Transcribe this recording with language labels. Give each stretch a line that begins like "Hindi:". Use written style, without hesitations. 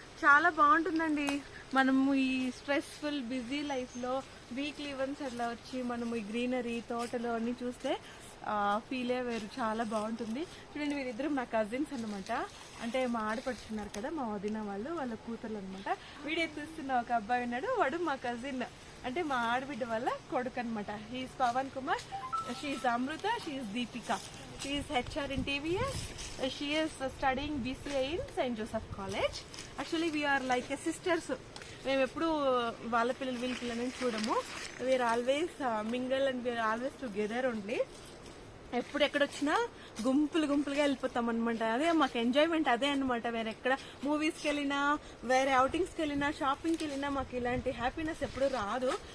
Telugu: చాలా బాగుంటుందండి. మనము ఈ స్ట్రెస్ఫుల్ బిజీ లైఫ్లో వీక్లీ వన్స్ అట్లా వచ్చి మనము ఈ గ్రీనరీ తోటలు అన్నీ చూస్తే ఫీలే వేరు, చాలా బాగుంటుంది. చూడండి, వీరిద్దరు నా కజిన్స్ అనమాట. అంటే మా ఆడపడుచున్నారు కదా, మా వదిన వాళ్ళ కూతుర్లు అనమాట. వీడియో చూస్తున్న ఒక అబ్బాయి ఉన్నాడు, వాడు మా కజిన్, అంటే మా ఆడబిడ్డ వాళ్ళ కొడుకు అనమాట.
English: He is Pavan Kumar, she is Amrita, she is Deepika. She is HR in TVS. She is studying BCA in St. Joseph College. Actually, we are like a sisters.
Telugu: మేము ఎప్పుడు వాళ్ళ పిల్లలు వీళ్ళ పిల్లలని చూడము.
English: We are always mingle and we are always together only.
Telugu: ఎప్పుడు ఎక్కడొచ్చినా గుంపులుగా వెళ్ళిపోతాం అనమాట. అదే మాకు ఎంజాయ్మెంట్ అదే అనమాట. వేరే ఎక్కడ మూవీస్కి వెళ్ళినా, వేరే అవుటింగ్స్కి వెళ్ళినా, షాపింగ్కి వెళ్ళినా మాకు ఇలాంటి హ్యాపీనెస్ ఎప్పుడు రాదు.